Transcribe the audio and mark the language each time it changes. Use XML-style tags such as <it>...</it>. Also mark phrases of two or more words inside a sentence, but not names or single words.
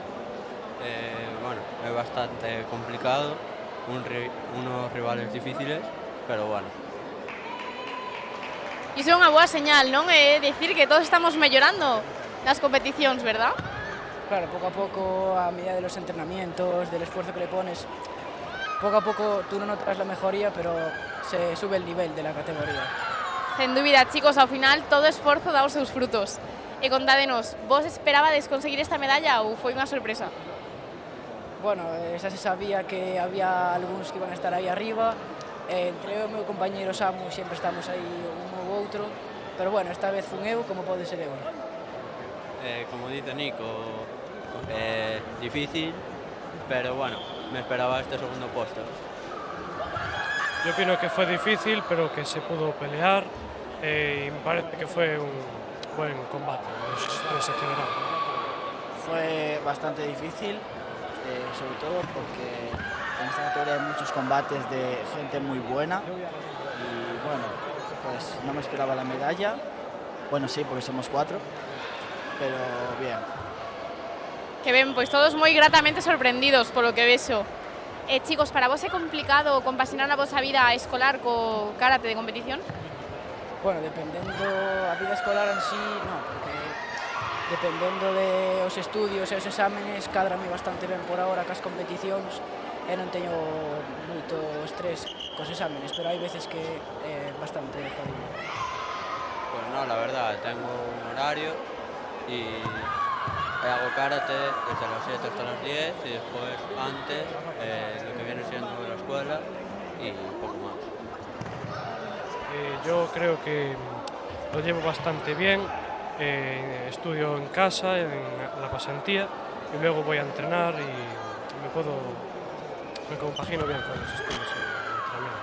<gl>Bueno, é bastante complicado,</gl> <es>unos rivales difíciles,</es> <gl>pero bueno. Iso é unha boa señal, non? É dicir que todos estamos mellorando nas competicións, verdad? Claro, pouco a pouco,</gl> <es>a medida de los entrenamientos, del esfuerzo que le pones, poco a poco tú no notas la mejoría, pero se sube el nivel de la categoría.</es> <gl>Sen dúbida, chicos, ao final todo esforzo dá os seus frutos. E contádenos, vos esperabades conseguir esta medalla ou foi unha sorpresa? Bueno, xa se sabía que había algúns que iban a estar aí arriba. Entre eu e o meu compañeiro Samu sempre estamos aí un ou outro, pero bueno, esta vez fun eu, como pode ser eu.</gl> <es>Como dice Nico, difícil, pero bueno, me esperaba este segundo puesto. Yo opino que fue difícil, pero que se pudo pelear y me parece que fue un buen combate en ese general. Fue bastante difícil, sobre todo porque en esta categoría hay muchos combates de gente muy buena y bueno, pues no me esperaba la medalla. Bueno, sí, porque somos 4, pero bien.</es> <gl>Que ben, pois todos moi gratamente sorprendidos polo que vexo. Chicos, para vos é complicado compaxinar a vosa vida escolar co karate de competición? Bueno, dependendo a vida escolar en sí, non, porque dependendo de os estudios e os exámenes, cádrame bastante ben</gl> <es>por ahora</es> <gl>cas competicións e non teño moito estrés cos exámenes, pero hai veces que é bastante jodido.</gl> <es>Pues no, la verdad, tengo un horario y hago karate desde las 7 hasta las 10 y después antes lo que viene siendo la escuela y poco más. Yo creo que lo llevo bastante bien, estudio en casa, en la pasantía y luego voy a entrenar y me compagino bien con los estudios y el entrenamiento.</es>